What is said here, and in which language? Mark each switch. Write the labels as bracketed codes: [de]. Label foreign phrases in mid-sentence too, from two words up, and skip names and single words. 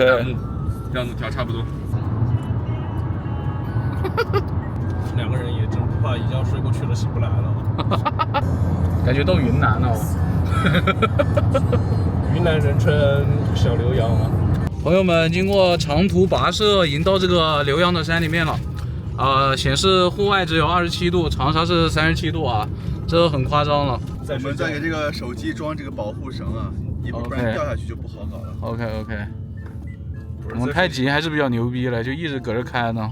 [zh] 这样子调差不多。 2个人也真不怕一觉睡过去了醒不来了。感觉到云南了。云南人称小刘洋啊。朋友们，经過長途跋涉，已經到這個瀏陽的山裡面了。顯示戶外只有27度，長沙是37度啊，這很誇張了。我們再給這個手機裝這個保護繩啊，一會兒不然掉下去就不好搞了。 OK， 我們太極還是比較牛逼了，就一直搁這開呢。